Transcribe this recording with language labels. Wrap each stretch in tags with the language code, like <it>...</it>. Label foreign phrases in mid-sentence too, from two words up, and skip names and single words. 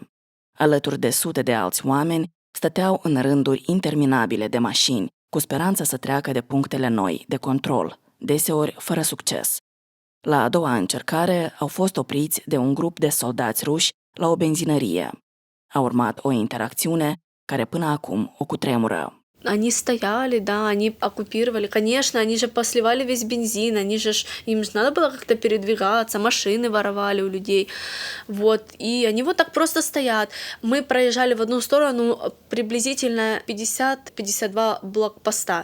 <ro>Alături de sute de alți oameni, stăteau în rânduri interminabile de mașini, cu speranța să treacă de punctele noi de control, deseori fără succes. La a doua încercare au fost opriți de un grup de soldați ruși la o benzinărie. A urmat o interacțiune care până acum o cutremură.</ro> <ru>Они стояли, да, они оккупировали. Конечно, они же посливали весь бензин, им же надо было как-то передвигаться, машины воровали у людей. Вот, и они вот так просто стоят. Мы проезжали в одну сторону приблизительно 50-52 блокпоста.</ru>